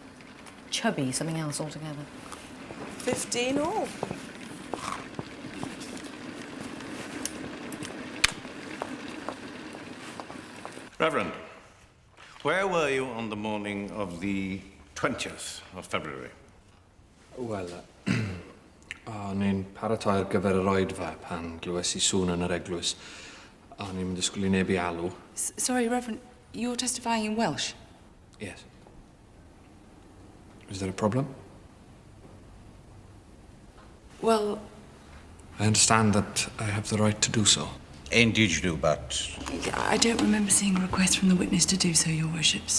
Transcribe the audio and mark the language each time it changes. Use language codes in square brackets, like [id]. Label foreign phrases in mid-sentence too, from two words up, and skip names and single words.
[en] Chubby, something else altogether. 15 all. Reverend, where were you on the morning of the 20th of February? [cy] Wel, o'n i'n paratoi ar gyfer yr oedfa pan glywes I sŵn yn yr eglwys. O'n i'n disgwyl I neb I alw. [en] Sorry, Reverend, you're testifying in Welsh? Yes. Is there a problem? Well, I understand that I have the right to do so. Indeed you do, but... I don't remember seeing a request from the witness to do so, Your Worships.